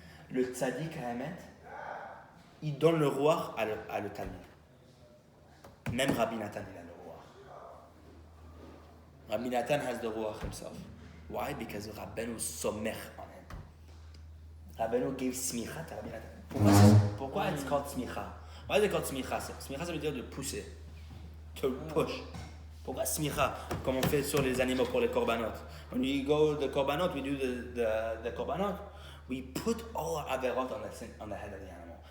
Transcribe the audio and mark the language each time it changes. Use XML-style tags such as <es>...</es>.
<fr>Le tzaddik ha'emet, il donne le ruach à le talmid. Même Rabbi Nathan, il a le ruach.</fr> <en>Rabbi Nathan has the ruach himself. Why? Because Rabeinu somech on him. Rabeinu gave smicha to Rabbi Nathan.</en> <fr>Pourquoi</fr> <en>it's called smicha? Why is it called smicha?</en> <fr>Smicha, ça veut dire de pousser.</fr> <en>To push.</en> <fr>Pourquoi smicha? Comme on fait sur les animaux pour les korbanot.</fr> <en>When we go the korbanot, we do the korbanot. We put all our averot on the head of the animal.</en>